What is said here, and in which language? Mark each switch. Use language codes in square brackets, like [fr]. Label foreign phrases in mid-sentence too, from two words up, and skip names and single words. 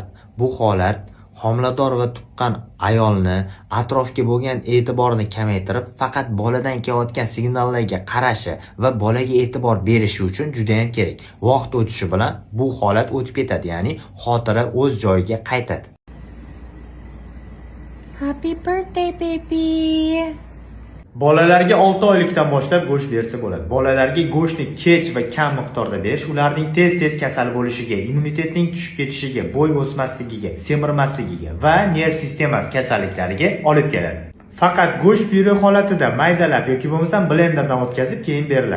[uz] Bu holat homilador va tuqqan ayolni atrofga bo'lgan e'tiborini kamaytirib, faqat boladan kelayotgan signallarga qarashi va bolaga e'tibor berishi uchun juda ham kerak. Vaqt o'tishi bilan bu holat o'tib ketadi, ya'ni xotira o'z joyiga qaytadi. [en] Happy birthday baby. [uz] Bolalarga 6 oylikdan boshlab go'sht bersa bo'ladi. Bolalarga go'shtni kech va kam miqdorda berish ularning tez kasal bo'lishiga, immunitetning tushib ketishiga, bo'y o'smasligiga, semirmasligiga va nerv sistemasi kasalliklariga olib keladi. Faqat go'sht pyure holatida maydalab yoki bo'lmasam blenderdan o'tkazib keyin beriladi.